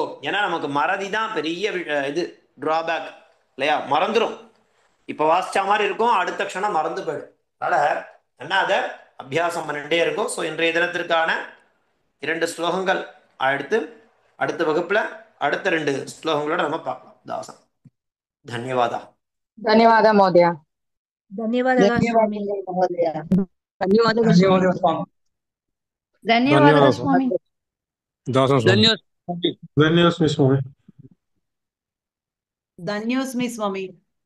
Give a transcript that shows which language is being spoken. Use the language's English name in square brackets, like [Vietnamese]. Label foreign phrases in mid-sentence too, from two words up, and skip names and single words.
[Tamil] ஏன்னா நமக்கு மறதி தான் பெரிய இது டிராபேக் இல்லையா, மறந்துடும். இப்ப வாசிச்ச மாதிரி இருக்கும், அடுத்த க்ஷணம் மறந்து போயிடும். அதனால என்ன அதை அபியாசம் பண்ணிட்டே இருக்கும். ஸோ இன்றைய தினத்திற்கான 2 ஸ்லோகங்கள் அடுத்து அடுத்த வகுப்புல அடுத்த 2 ஸ்லோகங்களோட நம்ம பார்க்கலாம். தாசன் தன்யவாதா. [Kannada] ಧನ್ಯವಾದ ಮಹೋದಯ. ಧನ್ಯವಾದಗಳು ಸ್ವಾಮಿ. ಧನ್ಯವಾದಗಳು ಮಹೋದಯ. ಧನ್ಯವಾದಗಳು ಸ್ವಾಮಿ. ಧನ್ಯವಾದಗಳು ಸ್ವಾಮಿ. ಧನ್ಯವಾದಗಳು ಸ್ವಾಮಿ. ದಾಸನ್ ಸ್ವಾಮಿ. [Sanskrit] ಧನ್ಯೋಸ್ಮಿ ಸ್ವಾಮಿ. ಧನ್ಯೋಸ್ಮಿ ಸ್ವಾಮಿ.